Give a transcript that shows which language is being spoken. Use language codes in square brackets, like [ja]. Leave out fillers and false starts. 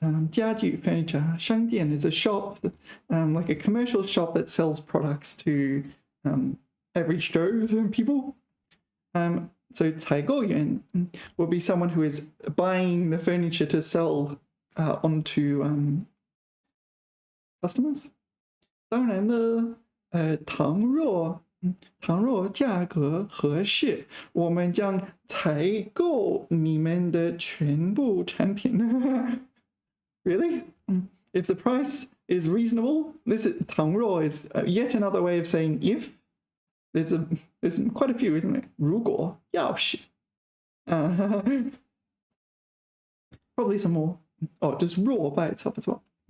[en] 家具 furniture 商店 is a shop, like a commercial shop that sells products to average Joes and people. So 采购员 will be someone who is buying the furniture to sell onto customers. [zh] 当然呢，倘若价格合适，我们将采购你们的全部产品。 [en] Really? If the price is reasonable, this is 倘若 is yet another way of saying if. There's quite a few, isn't there? 如果要是 probably some more. Oh, just raw by itself as well.